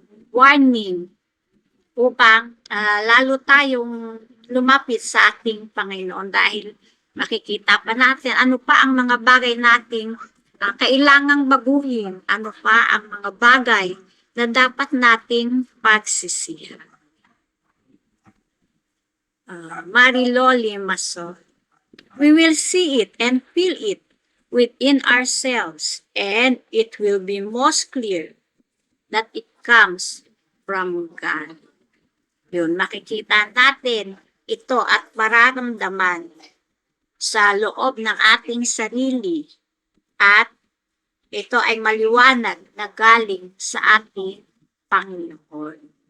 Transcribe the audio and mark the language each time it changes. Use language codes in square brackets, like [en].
[tl] warning upang lalo tayong lumapit sa ating Panginoon dahil makikita pa natin ano pa ang mga bagay nating kailangang baguhin, ano pa ang mga bagay na dapat nating pagsisihan. Mariloli Maso. [en] We will see it and feel it within ourselves, and it will be most clear that it comes from God. [tl] Yun, makikita natin ito at mararamdaman sa loob ng ating sarili at ito ay maliwanag na galing sa ating Panginoon.